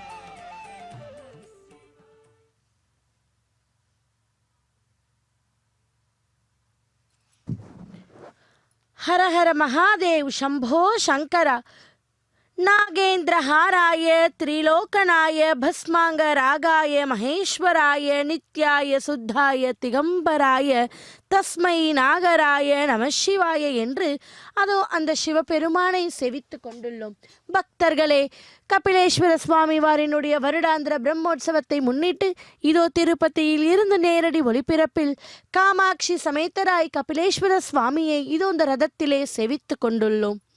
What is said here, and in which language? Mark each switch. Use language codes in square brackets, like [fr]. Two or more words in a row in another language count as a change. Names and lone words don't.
[sa] हर हर महादेव शंभो शंकर नागेन्द्रहाराय त्रिलोकनाय भस्मांगरागाय महेश्वराय नित्याय शुद्धाय दिगम्बराय तस्मै नकाराय नमः शिवाय [ta] என்று அதோ அந்த சிவபெருமானை செவித்து கொண்டுள்ளோம். பக்தர்களே, கபிலேஸ்வர சுவாமி வாரினுடைய வருடாந்திர பிரம்மோற்சவத்தை முன்னிட்டு இதோ திருப்பதியில் இருந்து நேரடி ஒளிபரப்பில் காமாட்சி சமேதராய் கபிலேஸ்வர சுவாமியை இதோ இந்த ரதத்திலே செவித்து கொண்டுள்ளோம்.